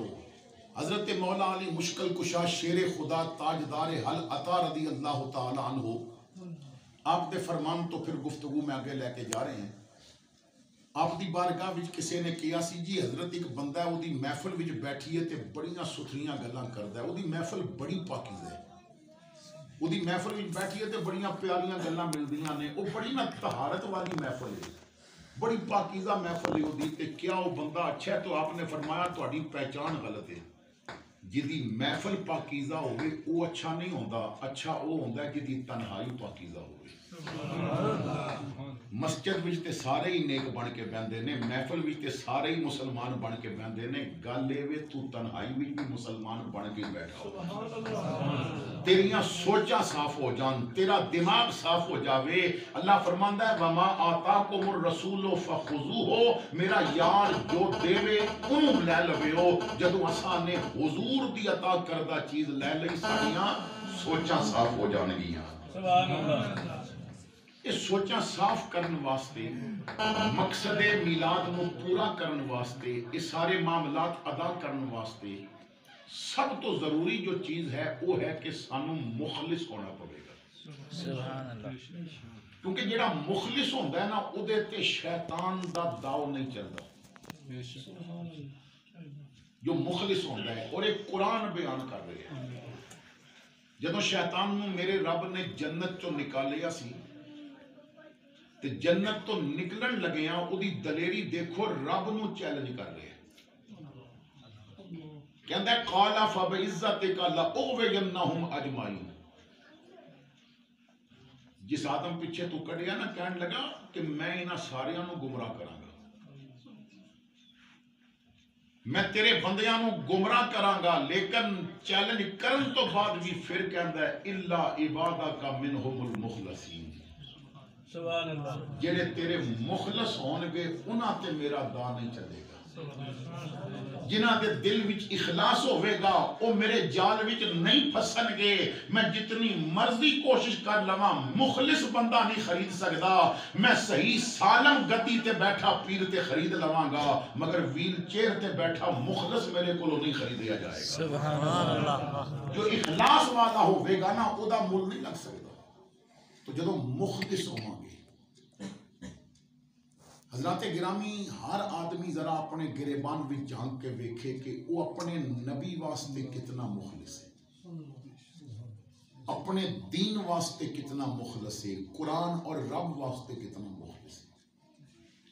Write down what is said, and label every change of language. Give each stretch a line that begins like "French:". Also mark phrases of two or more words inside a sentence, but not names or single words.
Urdu: حضرت مولا علی مشکل کشا شیر خدا تاجدار حل عطا
Arabic: رضی اللہ تعالی عنہ،
Urdu: آپ دے فرمان تو پھر گفتگو میں آگے لے کے جا رہے ہیں.
Punjabi: آپ دی بارگاہ وچ کسی نے کیا سی جی حضرت ایک بندہ ہے، وہ دی محفل وچ بیٹھی ہے تے بڑیاں ستھریاں گلاں کردا ہے، وہ دی محفل بڑی پاکیزہ ہے، وہ دی محفل وچ بیٹھی ہے تے بڑیاں پیاریاں گلاں ملدیاں نے، وہ بڑی نا طہارت والی محفل ہے، بڑی پاکیزہ محفل ہے وہ دی. تے کیا وہ بندہ اچھا ہے؟ تو آپ نے فرمایا تہاڈی پہچان غلط ہے. جدی محفل پاکیزہ ہوئے وہ اچھا نہیں ہوندا، اچھا وہ ہوندا ہے جدی تنہائی پاکیزہ ہوئے. مسجد وچ تے سارے ہی نیک بن کے بہندے نے، محفل وچ تے سارے ہی مسلمان بن کے بہندے نے، گل اے وے تو تنہائی وچ بھی مسلمان بن کے بیٹھا ہو، تیریاں سوچاں صاف ہو جان، تیرا دماغ صاف ہو جاوے۔ اللہ فرماندا ہے
Arabic: وما آتاکم الرسول فخذوہ،
Punjabi: میرا یار جو دےوے انہوں لے لویو۔ جدوں اساں نے حضور دی عطا کردہ چیز لے لئی ساڈیاں سوچاں صاف ہو جان گیاں۔
Arabic: سبحان اللہ۔
Punjabi: یہ سوچاں صاف کرن واسطے، مقصد میلاد نو پورا کرن واسطے، یہ سارے معاملات ادا کرن واسطے سب تو ضروری جو چیز ہے وہ ہے کہ سانو مخلص ہونا پڑے گا۔
Arabic: سبحان اللہ۔
Punjabi: کیونکہ جڑا مخلص ہوندا ہے نا او دے تے شیطان دا داؤ نہیں چلدا۔ جو مخلص ہوندا ہے، اور ایک قرآن بیان کر رہے ہیں جدوں شیطان نو میرے رب نے جنت چوں نکالیا سی تے جنت تو نکلن لگیاں، او دی دلیری دیکھو، رب نو چیلنج کر رہے ہیں۔ کہندا ہے
Arabic: قال فبعزتک لاغوینہم اجمعین۔
Punjabi: جس آدم پیچھے تو کڈیا نا، کہن لگا کہ میں انہاں ساریاں نو گمراہ کراں گا، میں تیرے بندیاں نو گمراہ کراں گا، لیکن چیلنج کرن تو بعد بھی پھر کہندا ہے
Arabic: الا عبادک منہم المخلصین،
Punjabi: جڑے تیرے مخلص ہون گے انہاں تے میرا دا نہیں چلے گا، جنہاں دے دل وچ اخلاص ہوئے گا او میرے جال وچ نہیں پھسن گے۔ میں جتنی مرضی کوشش کر لواں مخلص بندہ نہیں خرید سکدا، میں صحیح سالم گدی تے بیٹھا پیر تے خرید لواں گا، مگر ویل چیئر تے بیٹھا مخلص میرے کولو نہیں خریدیا جائے گا۔
Arabic: سبحان اللہ۔
Punjabi: جو اخلاص والا ہوئے گا نا او دا مول نہیں لگ سکدا۔ تو جدو مخلص ہوں گے، حضرات گرامی، ہر آدمی ذرا اپنے گریبان بھی جھانک کے ویکھے کہ وہ اپنے نبی واسطے کتنا مخلص ہے، اپنے دین واسطے کتنا مخلص ہے، قرآن اور رب واسطے کتنا مخلص ہے۔